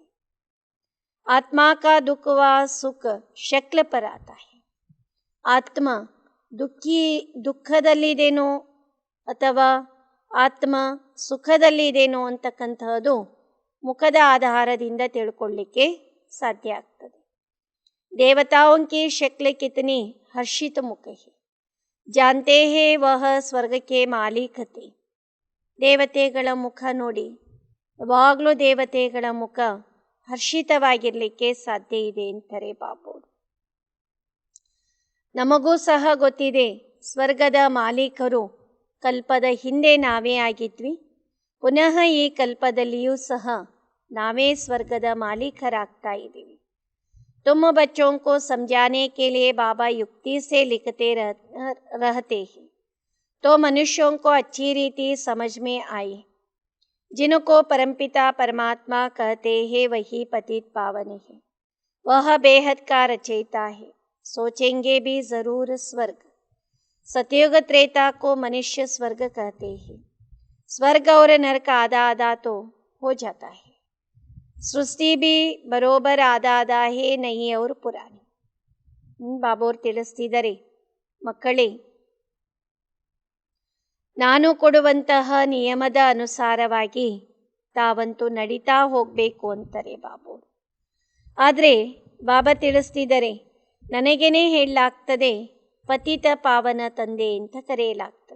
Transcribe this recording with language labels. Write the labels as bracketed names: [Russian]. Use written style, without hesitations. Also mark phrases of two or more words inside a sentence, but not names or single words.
[Hindi] आत्मा का दुःख व सुख शक्ल पर आता है. [Kannada] ಆತ್ಮ ದುಃಖದಲ್ಲಿದೇನೋ ಅಥವಾ ಆತ್ಮ ಸುಖದಲ್ಲಿದೇನೋ ಅಂತಕ್ಕಂತಹದ್ದು ಮುಖದ ಆಧಾರದಿಂದ ತಿಳ್ಕೊಳ್ಳಿಕ್ಕೆ ಸಾಧ್ಯ ಆಗ್ತದೆ. [Hindi] देवताओं की शक्ल कितनी हर्षित मुख है, जानते हैं वह स्वर्ग के मालिक थे. [Kannada] ದೇವತೆಗಳ ಮುಖ ನೋಡಿ ಯಾವಾಗಲೂ ದೇವತೆಗಳ ಮುಖ ಹರ್ಷಿತವಾಗಿರಲಿಕ್ಕೆ ಸಾಧ್ಯ ಇದೆ ಅಂತಾರೆ ಬಾಬೋರು. ನಮಗೂ ಸಹ ಗೊತ್ತಿದೆ ಸ್ವರ್ಗದ ಮಾಲೀಕರು ಕಲ್ಪದ ಹಿಂದೆ ನಾವೇ ಆಗಿದ್ವಿ. ಪುನಃ ಈ ಕಲ್ಪದಲ್ಲಿಯೂ ಸಹ ನಾವೇ ಸ್ವರ್ಗದ ಮಾಲೀಕರಾಗ್ತಾ ಇದ್ದೀವಿ. [Hindi] तुम बच्चों को समझाने के लिए बाबा युक्ति से लिखते रहते हैं तो मनुष्यों को अच्छी रीति समझ में आए. जिनको परमपिता परमात्मा कहते हैं वही पतित पावन है. वह बेहद का रचयिता है. सोचेंगे भी ज़रूर स्वर्ग. सतयुग त्रेता को मनुष्य स्वर्ग कहते हैं. स्वर्ग और नरक आधा आधा तो हो जाता है. सृष्टि भी बरोबर आधा आधा है नई और पुरानी. [Kannada] ಬಾಬೋರು ತಿಳಿಸ್ತಿದ್ದಾರೆ, ಮಕ್ಕಳೇ, ನಾನು ಕೊಡುವಂತಹ ನಿಯಮದ ಅನುಸಾರವಾಗಿ ತಾವಂತೂ ನಡೀತಾ ಹೋಗಬೇಕು ಅಂತಾರೆ ಬಾಬೋರು. ಆದರೆ ಬಾಬಾ ತಿಳಿಸ್ತಿದ್ದಾರೆ, ನನಗೇನೆ ಹೇಳಲಾಗ್ತದೆ ಪತಿತ ಪಾವನ ತಂದೆ ಅಂತ ಕರೆಯಲಾಗ್ತದೆ.